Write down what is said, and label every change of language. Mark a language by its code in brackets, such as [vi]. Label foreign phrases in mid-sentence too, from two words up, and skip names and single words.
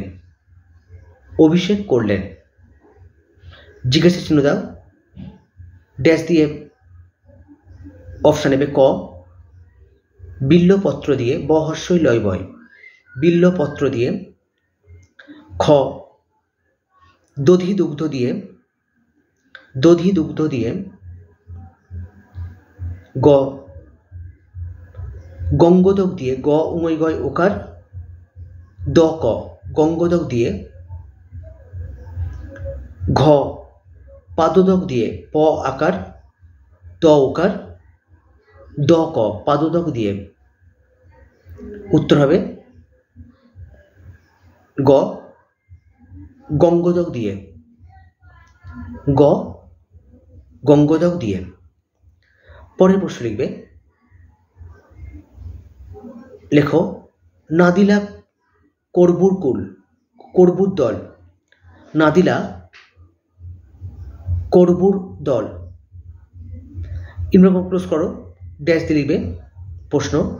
[bn] অভিষেক করলেন জিজ্ঞাসা চিহ্ন দাও, ড্যাশ দিয়ে অপশন নেবে ক বিল্লপত্র দিয়ে, ব হর্ষই লয় বয় বিল্লপত্র দিয়ে। খ দধি দুগ্ধ দিয়ে। গ গঙ্গোদক দিয়ে, গ উময় গয় ওকার দ ক গঙ্গোদক দিয়ে। ঘ পাদোদক দিয়ে, প আকার দ ওকার দ ক পাদোদক দিয়ে। উত্তর হবে গ গঙ্গোদক দিয়ে। গ গঙ্গোদক দিয়ে। পরের প্রশ্ন লিখবে, লেখো নাদিলা করবুর দল। নাদিলা করবুর দল, ইনভার্টেড কমা ক্লোজ করো ড্যাশ দিয়ে লিখবে, প্রশ্ন